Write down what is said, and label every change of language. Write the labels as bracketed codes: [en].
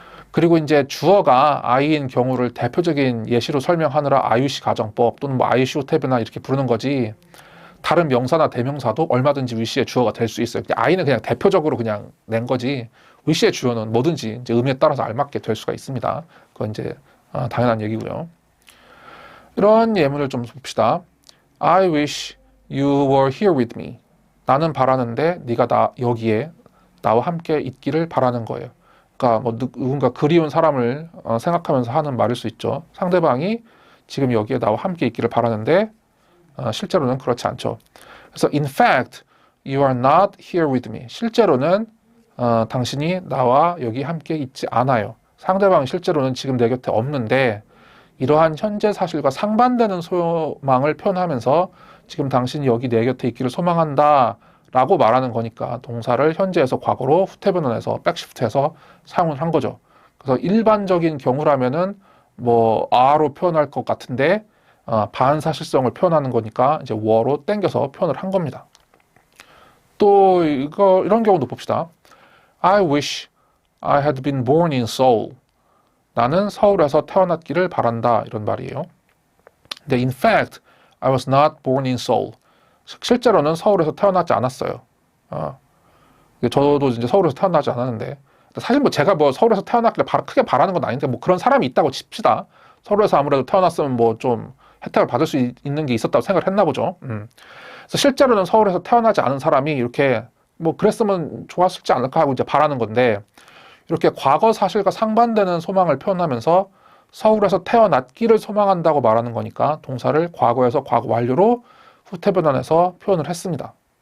[ko] 그리고 이제 주어가 I인 경우를 대표적인 예시로 설명하느라 IUC 가정법 또는 뭐 IUC 후태 변환 이렇게 부르는 거지. 다른 명사나 대명사도 얼마든지 wish의 주어가 될 수 있어요. I는 그냥 대표적으로 그냥 낸 거지. wish의 주어는 뭐든지 이제 의미에 따라서 알맞게 될 수가 있습니다. 그건 이제 당연한 얘기고요. 이런 예문을 좀 봅시다. [en] I wish you were here with me. [ko] 나는 바라는데 네가 여기에 나와 함께 있기를 바라는 거예요. 그러니까 뭐 누군가 그리운 사람을 생각하면서 하는 말일 수 있죠. 상대방이 지금 여기에 나와 함께 있기를 바라는데 실제로는 그렇지 않죠. [en] 그래서 in fact, you are not here with me. [ko] 실제로는 당신이 나와 여기 함께 있지 않아요. 상대방이 실제로는 지금 내 곁에 없는데 이러한 현재 사실과 상반되는 소망을 표현하면서 지금 당신이 여기 내 곁에 있기를 소망한다 라고 말하는 거니까 동사를 현재에서 과거로 후태 변환해서 백시프트해서 사용을 한 거죠. 그래서 일반적인 경우라면은 뭐 are로 표현할 것 같은데 반사실성을 표현하는 거니까 이제 were로 땡겨서 표현을 한 겁니다. 또 이런 경우도 봅시다. [en] I wish I had been born in Seoul. [ko] 나는 서울에서 태어났기를 바란다 이런 말이에요. [en] 근데 in fact, I was not born in Seoul. [ko] 실제로는 서울에서 태어나지 않았어요. 저도 이제 서울에서 태어나지 않았는데 사실 뭐 제가 뭐 서울에서 태어났길래 크게 바라는 건 아닌데 뭐 그런 사람이 있다고 칩시다. 서울에서 아무래도 태어났으면 뭐 좀 혜택을 받을 수 있는 게 있었다고 생각을 했나 보죠. 그래서 실제로는 서울에서 태어나지 않은 사람이 이렇게 뭐 그랬으면 좋았을지 않을까 하고 이제 바라는 건데 이렇게 과거 사실과 상반되는 소망을 표현하면서 서울에서 태어났기를 소망한다고 말하는 거니까 동사를 과거에서 과거 완료로 후태 변환해서 표현을 했습니다.